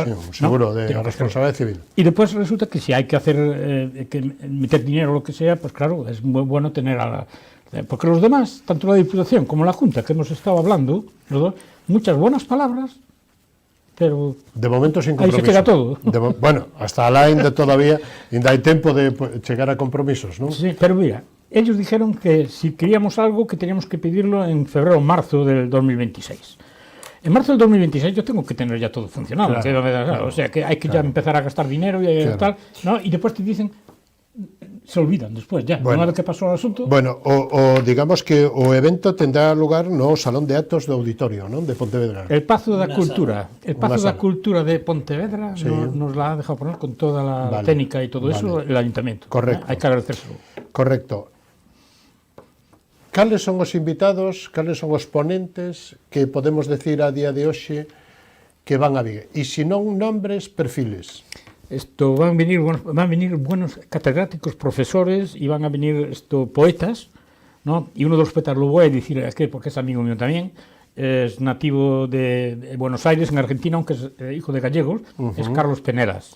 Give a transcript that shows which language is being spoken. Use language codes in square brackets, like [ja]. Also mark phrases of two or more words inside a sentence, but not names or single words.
[es] Sí, un seguro de responsabilidad civil. Y después resulta que si hay que hacer, que meter dinero o lo que sea, pues claro, es muy bueno tener porque los demás, tanto la Diputación como la Junta, que hemos estado hablando, los dos, muchas buenas palabras, pero de momento sin ahí compromiso. se queda todo. [gl] Bueno, hasta alá ainda todavía ainda hai tempo de chegar a compromisos, non? [es] Sí, pero mira, ellos dijeron que si queríamos algo que teníamos que pedirlo en febrero o marzo del 2026. En marzo del 2026 yo tengo que tener ya todo funcionado, o sea que hay que ya empezar a gastar dinero y tal, ¿no? Y después te dicen, se olvidan después ya, una vez que pasó el asunto. [gl] Bueno, o digamos que o evento tendrá lugar no Salón de Actos do Auditorio, non? De Pontevedra. [es] El Pazo da Cultura, Cultura de Pontevedra nos la ha dejado poner con toda la técnica y todo eso el Ayuntamiento. Correcto. Hay que agradecérselo. Correcto. [gl] Cales son os invitados, cales son os ponentes que podemos decir a día de hoxe que van a vir? E se non nombres, perfiles. [es] Van a venir buenos catedráticos, profesores, y van a venir poetas, ¿no? Y uno de los poetas lo voy a decir aquí porque es amigo mío también, es nativo de Buenos Aires, en Argentina, aunque es hijo de gallegos, es Carlos Penelas.